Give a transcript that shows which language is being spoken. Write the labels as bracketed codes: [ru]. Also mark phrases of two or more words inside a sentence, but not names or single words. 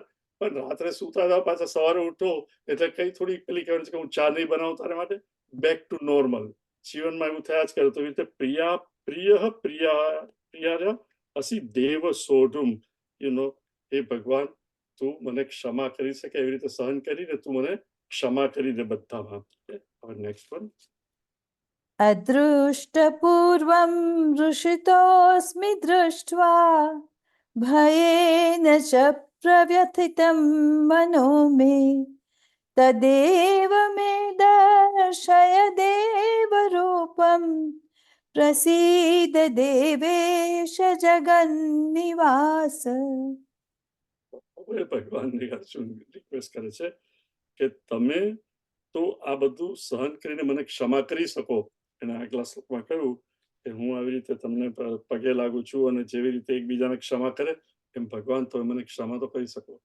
[gu] પણ રાત્રે સૂતા જાઓ, પાછા સવારે ઉઠો એટલે કઈ થોડી પેલી કહેવાય છે કે હું ચા નહીં બનાવું તારા માટે, [en] back to normal. [gu] જીવનમાં એવું થયા જ કરે. તો એ રીતે [sa] प्रिया प्रिय प्रिया प्रिया असि देव सोढुम्, [en] you know, [gu] હે ભગવાન તું મને ક્ષમા કરી શકે એવી રીતે સહન કરીને તું મને ક્ષમા કરી દે બધામાં. હવે [en] next one. [sa] अदृष्टपूर्वं हृषितोऽस्मि दृष्ट्वा भयेन च प्रव्यथितं मनो मे तदेव मे दर्शय देवरूपं प्रसीद देवेश जगन्निवास. [gu] હવે ભગવાનને અર્જુન રિક્વેસ્ટ કરે છે કે તમે તો આ બધું સહન કરીને મને ક્ષમા કરી શકો. એને આગલા શ્લોકમાં કહ્યું કે હું આવી રીતે તમને પગે લાગુ છું, અને જેવી રીતે એકબીજાને ક્ષમા કરે એમ ભગવાન તો મને ક્ષમા તો કરી શકો.